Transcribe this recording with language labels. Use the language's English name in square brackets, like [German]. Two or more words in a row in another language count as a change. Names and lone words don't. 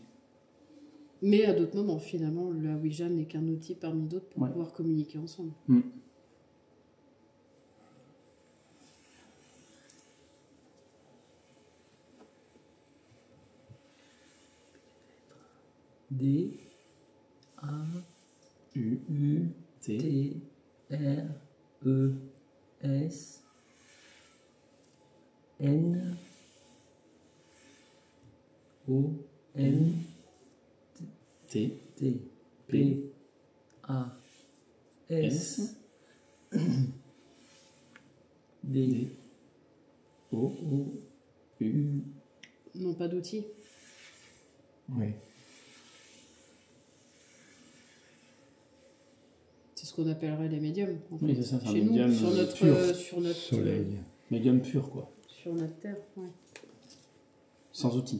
[French] Mais à d'autres moments, finalement, la Ouija n'est qu'un outil parmi d'autres pour Ouais. pouvoir communiquer ensemble. Mm. D, A, U, U, T, T, R, E, S, N, O, N, T, T, P, P, A, S, S, D, D, O, O, U, U, Non, pas d'outils. Oui. C'est ce qu'on appellerait les médiums. En Oui, fait. c'est ça, c'est un Chez nous, médium, sur notre, pur. sur notre, Soleil. médium pur quoi, sur notre terre. Ouais. sans outils.